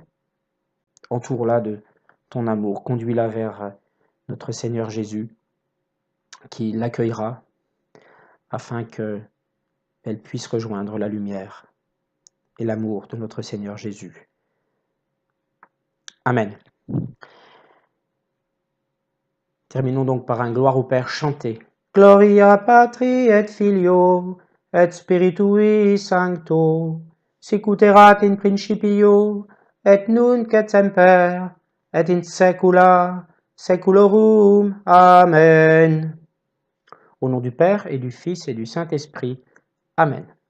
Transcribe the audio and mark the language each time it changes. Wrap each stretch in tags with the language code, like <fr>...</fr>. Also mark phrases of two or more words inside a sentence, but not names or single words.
<fr>Entoure-la de ton amour, conduis-la vers notre Seigneur Jésus qui l'accueillera afin qu'elle puisse rejoindre la lumière et l'amour de notre Seigneur Jésus. Amen. Terminons donc par un gloire au Père chanté.</fr> <la>Gloria Patri et Filio et Spiritui Sancto, sic erat in principio et nunc et semper et in saecula saeculorum. Amen.</la> <fr>Au nom du Père et du Fils et du Saint-Esprit. Amen.</fr>